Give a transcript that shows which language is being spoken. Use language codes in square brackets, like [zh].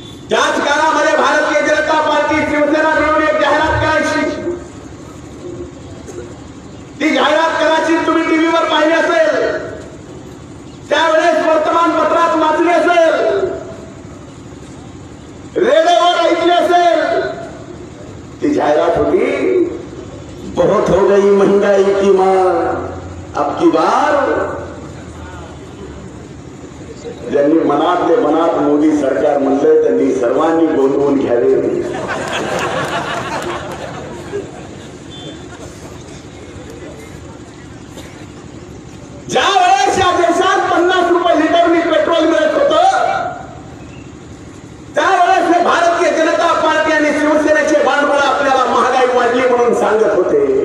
[mr] त्याच काळामध्ये भारतीय जनता पार्टी शिवसेना मिळून एक जाहिरात करायची. ती जाहिरात करायची तुम्ही टीव्हीवर पाहिली असेल, त्यावेळेस वर्तमानपत्रात वाचली असेल, रेडिओवर ऐकली असेल. ती जाहिरात होती, [hi] बहुत हो गई महंगाई की मार, अब की बार. [mr] ज्यांनी मनातले मनात मोदी सरकार म्हणलं त्यांनी सर्वांनी गोंधळून घ्यावे. ज्या वेळेस या देशात 50 रुपये लिटरनी पेट्रोल मिळत होतं, त्यावेळेस हे भारतीय जनता पार्टी आणि शिवसेनेचे भांडवल आपल्याला महागाई वाढली म्हणून सांगत होते.